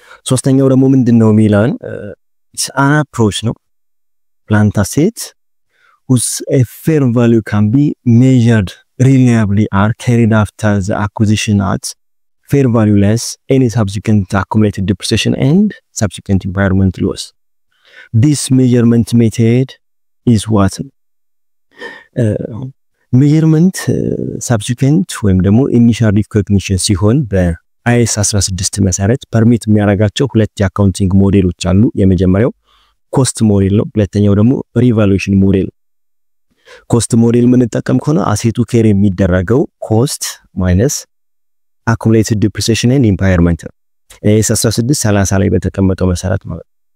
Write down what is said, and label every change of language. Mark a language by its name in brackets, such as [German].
[Amharic] ሶስተኛው ደግሞ ምንድነው የሚለን [English] it's an approach ነው plant asset whose a fair value can be measured reliably are carried after the acquisition at fair value less any subsequent accumulated depreciation and subsequent impairment loss. This measurement method is what? [Amharic] Measurement subsequent ወይም ደግሞ initial recognition ሲሆን በአይኤስ 16 መሰረት ፐርሚት የሚያደርጋቸው ሁለት የአካውንቲንግ ሞዴሎች አሉ። የመጀመሪያው ኮስት ሞዴል ነው፣ ሁለተኛው ደግሞ ሪቫሉዌሽን ሞዴል። ኮስት ሞዴል የምንጠቀም ከሆነ አሴቱ ኬር የሚደረገው ኮስት ማይነስ [English] accumulated depreciation and impairment [Amharic] ነው። አይኤስ 16 30 ላይ በተቀመጠው መሰረት ማለት ነው።